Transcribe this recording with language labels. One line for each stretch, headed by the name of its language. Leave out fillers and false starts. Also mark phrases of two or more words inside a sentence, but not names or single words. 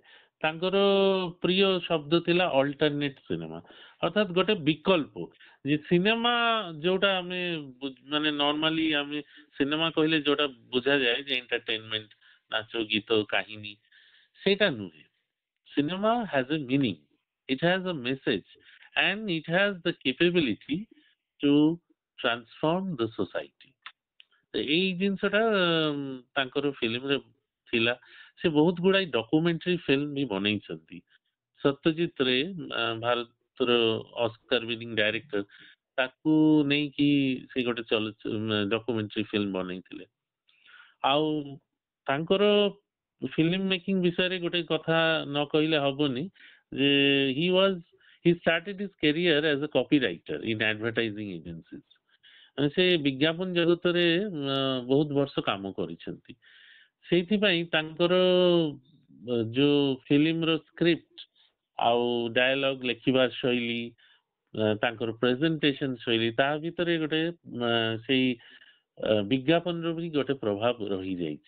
Odia: ତାଙ୍କର ପ୍ରିୟ ଶବ୍ଦ ଥିଲା
English: alternate cinema,
Odia: ଅର୍ଥାତ୍ ଗୋଟେ ବିକଳ୍ପ। ଯେ ସିନେମା ଯୋଉଟା ଆମେ ମାନେ ନର୍ମାଲି ଆମେ ସିନେମା କହିଲେ ଯୋଉଟା ବୁଝାଯାଏ ଯେ ଏଣ୍ଟରଟେନମେଣ୍ଟ, ନାଚ ଗୀତ କାହିନୀ, ସେଇଟା ନୁହେଁ।
English: Cinema has a meaning, it has a message, and it has the capability to transform the society.
Odia: ଏଇ ଜିନିଷଟା ତାଙ୍କର ଫିଲ୍ମରେ ଥିଲା। ସେ ବହୁତ ଗୁଡାଏ
English: documentary film
Odia: ବି ବନେଇଛନ୍ତି। ସତ୍ୟଜିତ ରେ ଭାରତର
English: Oscar winning director,
Odia: ତାକୁ ନେଇକି ସେ ଗୋଟେ
English: documentary film
Odia: ବନେଇଥିଲେ। ଆଉ ତାଙ୍କର
English: film making
Odia: ବିଷୟରେ ଗୋଟେ କଥା ନ କହିଲେ ହବନି ଯେ
English: he started his career as a copywriter in advertising agencies।
Odia: ସେ ବିଜ୍ଞାପନ ଜଗତରେ ବହୁତ ବର୍ଷ କାମ କରିଛନ୍ତି। ସେଇଥିପାଇଁ ତାଙ୍କର ଯୋଉ ଫିଲ୍ମର ସ୍କ୍ରିପ୍ଟ ଆଉ ଡାୟଲଗ ଲେଖିବା ଶୈଳୀ, ତାଙ୍କର ପ୍ରେଜେଣ୍ଟେସନ ଶୈଳୀ, ତା ଭିତରେ ଗୋଟେ ସେଇ ବିଜ୍ଞାପନର ବି ଗୋଟେ ପ୍ରଭାବ ରହିଯାଇଛି।